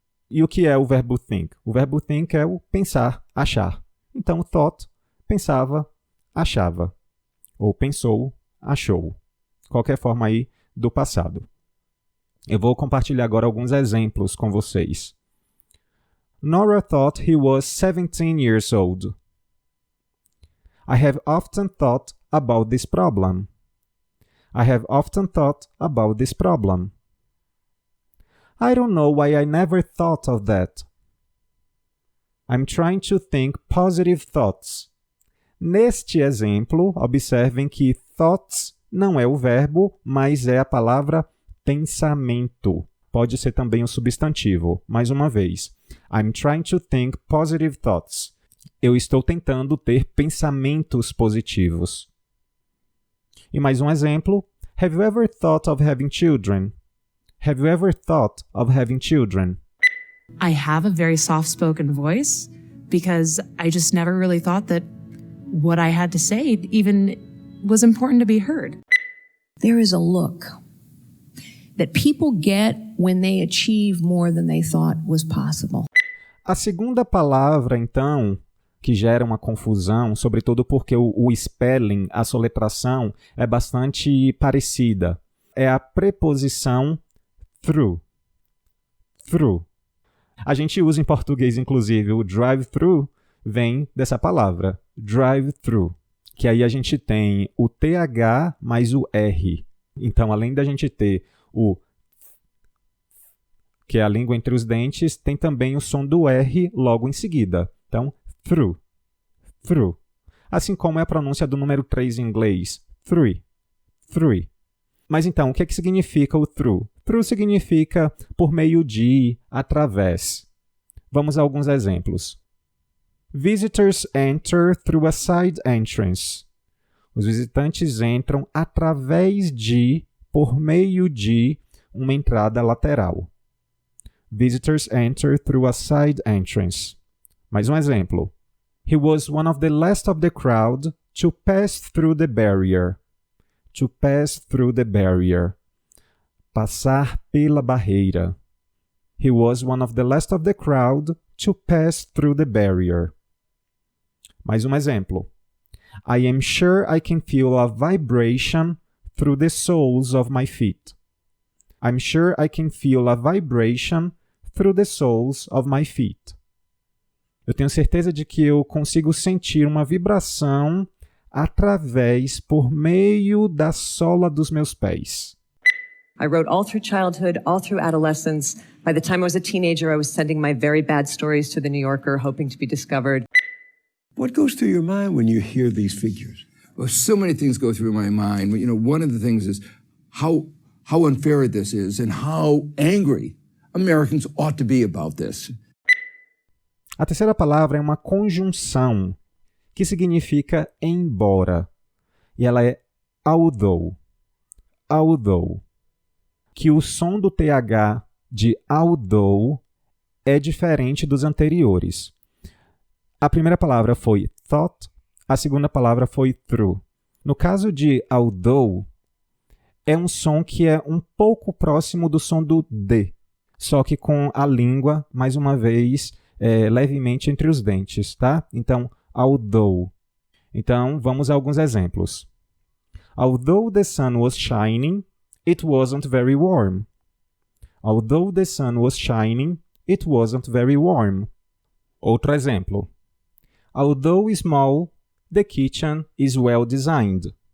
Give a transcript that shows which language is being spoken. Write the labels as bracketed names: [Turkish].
[Portuguese] E o que é o verbo think? O verbo think é o pensar, achar. Então, thought, pensava, achava. Ou pensou, achou. Qualquer forma aí do passado. Eu vou compartilhar agora alguns exemplos com vocês. [English] Nora thought he was 17 years old. I have often thought about this problem. I have often thought about this problem. I don't know why I never thought of that. I'm trying to think positive thoughts. [Portuguese] Neste exemplo, observem que thoughts não é o verbo, mas é a palavra pensamento. Pode ser também o substantivo. Mais uma vez. [English] I'm trying to think positive thoughts. [Portuguese] Eu estou tentando ter pensamentos positivos. E mais um exemplo. [English] Have you ever thought of having children? Have you ever thought of having children? I have a very soft-spoken voice because I just never really thought that what I had to say even was important to be heard. There is a look that people get when they achieve more than they thought was possible. [Portuguese] A segunda palavra, então, que gera uma confusão, sobretudo porque o spelling, a soletração, é bastante parecida, é a preposição through. Through. A gente usa em português, inclusive, o drive-thru vem dessa palavra, drive-thru, que aí a gente tem o TH mais o R. Então, além da gente ter o que é a língua entre os dentes, tem também o som do R logo em seguida. Então, through, through. Assim como é a pronúncia do número 3 em inglês, three, three. Mas então, o que significa o through? Through significa por meio de, através. Vamos a alguns exemplos. [English] Visitors enter through a side entrance. [Portuguese] Os visitantes entram através de, por meio de, uma entrada lateral. [English] Visitors enter through a side entrance. [Portuguese] Mais um exemplo. [English] He was one of the last of the crowd to pass through the barrier. To pass through the barrier. [Portuguese] Passar pela barreira. [English] He was one of the last of the crowd to pass through the barrier. [Portuguese] Mais um exemplo. [English] I am sure I can feel a vibration through the soles of my feet. I'm sure I can feel a vibration through the soles of my feet. [Portuguese] Eu tenho certeza de que eu consigo sentir uma vibração através, por meio da sola dos meus pés. [English] I wrote all through childhood, all through adolescence. By the time I was a teenager, I was sending my very bad stories to The New Yorker, hoping to be discovered. What goes through your mind when you hear these figures? Well, so many things go through my mind. You know, one of the things is how unfair this is and how angry Americans ought to be about this. [Portuguese] A terceira palavra é uma conjunção, que significa embora. E ela é although. Although. Que o som do TH de although é diferente dos anteriores. A primeira palavra foi thought, a segunda palavra foi through. No caso de although, é um som que é um pouco próximo do som do D, só que com a língua, mais uma vez, levemente entre os dentes, tá? Então, although. Então, vamos a alguns exemplos. [English] Although the sun was shining, it wasn't very warm. Although the sun was shining, it wasn't very warm. [Portuguese] Outro exemplo. [English] Although small, the kitchen is well designed.